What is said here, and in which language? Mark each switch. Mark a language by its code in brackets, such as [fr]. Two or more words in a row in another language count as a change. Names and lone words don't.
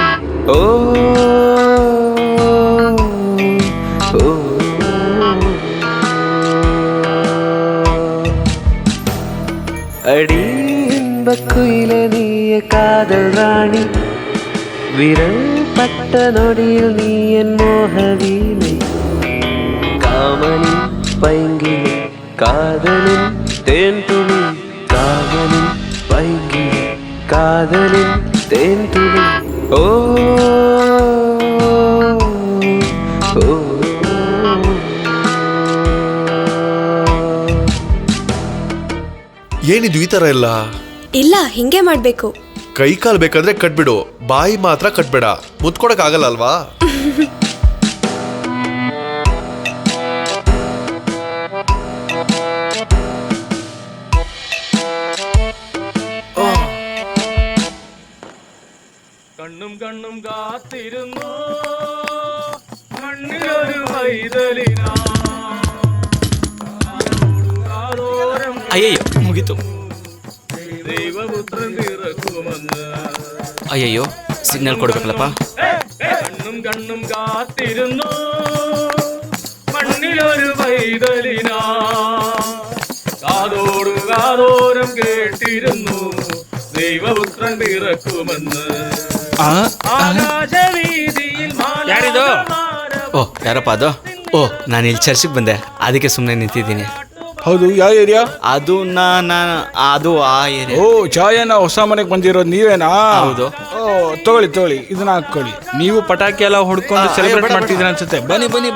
[ta] ஓ ஓ அடி குயிலே நீய காதல் ராணி, விரல் பட்ட நொடியில் நீ என் மோக வீணை, காமனின் பைங்கினி காதலின் தேன் துளி, காமனின் பைங்கினி காதலின் தேன் துளி. ஓ ஓ [kn] ಏನಿದು ಈ ಥರ ಎಲ್ಲ? ಇಲ್ಲ, ಹಿಂಗೆ ಮಾಡ್ಬೇಕು. ಕೈ ಕಾಲು ಬೇಕಾದ್ರೆ ಕಟ್ಬಿಡು, ಬಾಯಿ ಮಾತ್ರ ಕಟ್ಬೇಡ. ಮುತ್ಕೊಡಕ್ ಆಗಲ್ಲ ಅಲ್ವಾ? [ml] കണ്ണും കണ്ണും കാത്തിരുന്നു മണ്ണിലൊരു വൈതലിനാ. [kn] ಅಯ್ಯಯ್ಯೋ, ಮುಗೀತು. [ml] ദൈവപുത്രൻ പിറക്കുമെന്ന്. [kn] ಅಯ್ಯಯ್ಯೋ, ಸಿಗ್ನಲ್ ಕೊಡ್ಬೇಕಲ್ಲಪ್ಪ. [ml] കണ്ണും കണ്ണും കാത്തിരുന്നു മണ്ണിലൊരു വൈതലിനാ. കാതോടു കാതോരം കേട്ടിരുന്നു ദൈവപുത്രൻ പിറക്കുമെന്ന്. ആകാശവീതിയിൽ [kn] ಯಾರಿದು? ಓ, ಯಾರಪ್ಪ ಅದು? ಓ, ನಾನು ಇಲ್ಲಿ ಚರ್ಚಿಗೆ ಬಂದೆ, ಅದಕ್ಕೆ ಸುಮ್ಮನೆ ನಿಂತಿದ್ದೀನಿ. ಹೌದು, ಯಾವ ಏರಿಯಾ ಅದು? ಅದು ಆ ಏರಿಯಾ. ಓ, ಛಾಯನ ಹೊಸ ಮನೆಗೆ ಬಂದಿರೋದು ನೀವೇನಾ? ಹೌದು. ಓ, ತಗೊಳ್ಳಿ, ಇದನ್ನ ಹಾಕೊಳ್ಳಿ. ನೀವು ಪಟಾಕಿ ಎಲ್ಲ ಹೊಡ್ಕೊಂಡು ಸೆಲೆಬ್ರೇಟ್ ಮಾಡ್ತಿದ್ದೀರ ಅನ್ಸುತ್ತೆ.